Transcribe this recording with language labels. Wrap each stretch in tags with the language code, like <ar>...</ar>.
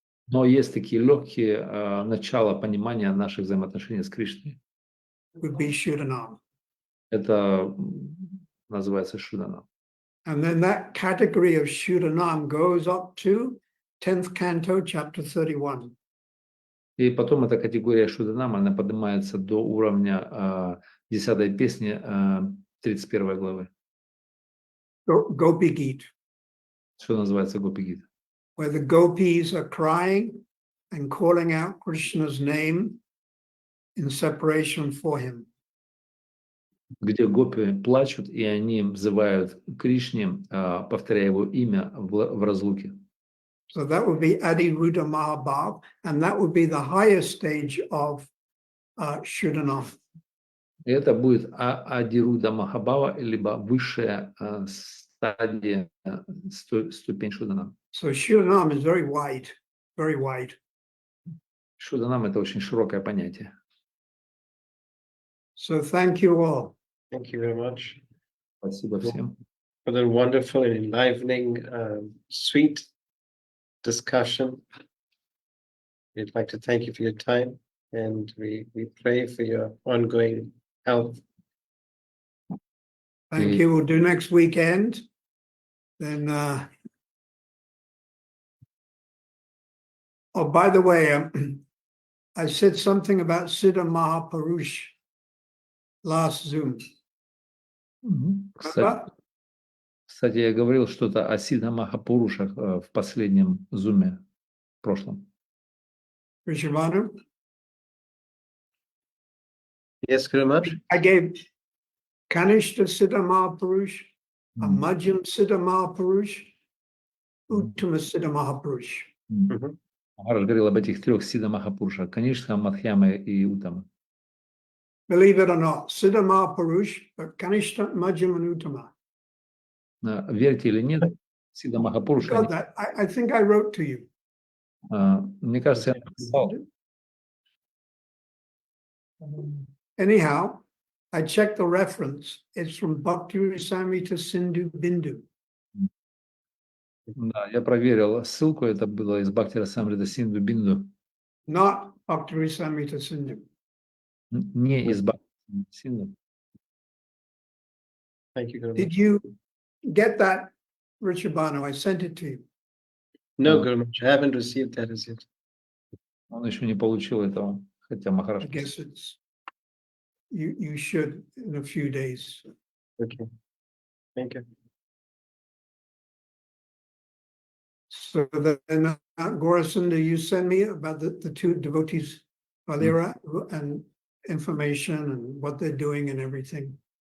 <ru>но есть такие легкие начала понимания наших взаимоотношений с Кришной.</ru> <en>Would be Shuddhanam.</en> <ru>Это называется Шуданам.</ru> <en>And then that category of Shuddhanam goes up to 10th canto, chapter 31.</en> <ru>И потом эта категория Шуданама, она поднимается до уровня 10-й песни 31 главы,</ru> <en>Gopi Gita,</en> <ru>что называется Гопи-гита.</ru> <en>where the gopis are crying and calling out Krishna's name in separation for him.</en> <ru>Где гопи плачут, и они взывают Кришне, повторяя его имя в разлуке.</ru> <en>So that would be Adi Ruda Mahabhav, and that would be the highest stage of Shuddhanam.</en> <ru>И это будет Адируда Махабава, либо высшая стадия, ступень Шуданам.</ru> <en>So Shuddhanam is very wide, very wide.</en> <ru>Шуданам – это очень широкое понятие.</ru> <en>So thank you all. Thank you very much</en> <ru>Спасибо всем.</ru> <en>for the wonderful and enlivening, sweet discussion. We'd like to thank you for your time, and we pray for your ongoing health. Thank you. We'll do next weekend. Then, oh, by the way, I said something about Siddha Mahapurush last Zoom. Remember?</en> <ru>Кстати, я говорил что-то о Сиддха Махапурушах в последнем зуме, в прошлом.</ru> <en>Rishabhanu? Yes, Guru Maharaj. I gave Kanishta Siddha Mahapurush, a Majjhim Siddha Mahapurush, Uttama Siddha Mahapurush.</en> <ru>Махарадж говорил об этих трех Сиддха Махапурушах: Каништа, Мадхьяма и Уттама.</ru> <en>Believe it or not, Siddha Mahapurush, but Kanishta, Majjhim, and Uttama.</en> <ru>Верьте или нет, Сиддха Махапуруша,</ru> <en>Got that? I think I wrote to you.</en> <ru>мне кажется, я написал.</ru> <en>Anyhow, I checked the reference. It's from Bhakti Rasamrita Sindhu Bindu.</en> <ru>Да, я проверил ссылку, это было из Бхакти Расамрита Синду Бинду.</ru> <en>Not Bhakti Rasamrita Sindhu.</en> <ru>Не из Бхакти Синду.</ru> <en>Thank you, Guru Did Maharaj. you get that, Rishabhanu? I sent it to you. No, Guru Maharaj, I haven't received that as yet.</en> <ru>Он еще не получил этого, хотя Махарадж.</ru> <en>I guess it's you should in a few days. Okay. Thank you. So then, Gaurasunda, you send me about the two devotees, Valera, and information and what they're doing and everything.</en>